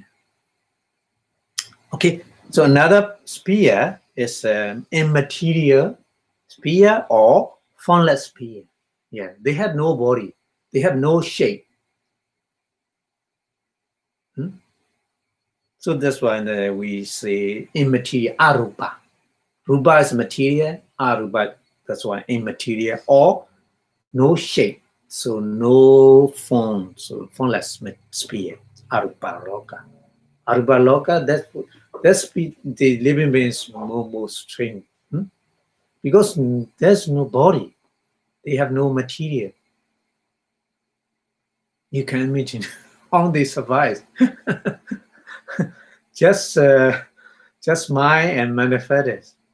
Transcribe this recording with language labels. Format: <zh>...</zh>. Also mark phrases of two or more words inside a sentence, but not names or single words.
<en>Okay, so another sphere is immaterial sphere or formless sphere. Yeah, they have no body, they have no shape. So that's why we say immaterial, arupa. Rupa is material, arupa, that's why immaterial or no shape, so no form, so formless sphere,</en> <pi>arupa loka. Arupa loka,</pi> <en>that's the living beings more strange, because there's no body, they have no material. You can imagine how they survive. just mind and manifest.</en>